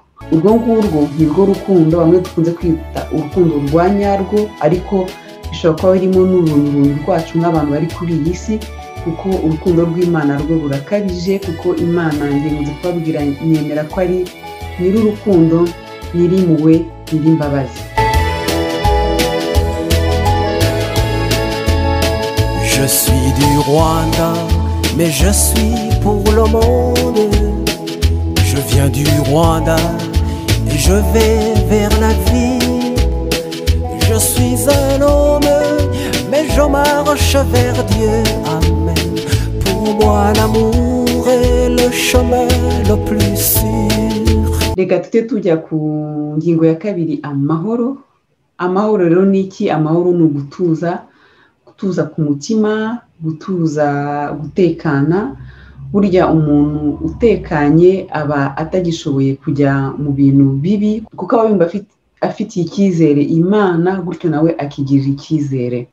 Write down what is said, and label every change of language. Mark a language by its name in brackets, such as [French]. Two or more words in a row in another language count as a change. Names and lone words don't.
[Kinyarwanda] Urwo ngurwo nirwo rukundo bamwe dukunze kwita urukundo rwa nyarwo, ariko bishobora kuba birimo n'uruntu rwacu nk'abantu bari kuri iyi si, kuko urukundo rw'Imana rwo rurakabije, kuko Imana ngiye kubabwira nyemera ko ari nyir'urukundo, nyir'impuhwe, nyir'imbabazi. [French] Je suis du Rwanda, mais je suis pour le monde. Je viens du Rwanda et je vais vers la vie. Je suis un homme, mais je marche vers Dieu. Amen. Pour moi, l'amour est le chemin le plus sûr. [Kinyarwanda] Reka tujye tujya ku ngingo ya kabiri, amahoro. Amahoro rero ni iki? Amahoro ni ugutuza gutuza ku mutima, gutuza, gutekana. Burya umuntu utekanye aba atagishoboye kujya mu bintu bibi kuko aba yumva afitiye icyizere Imana, gutyo nawe akigirira icyizere.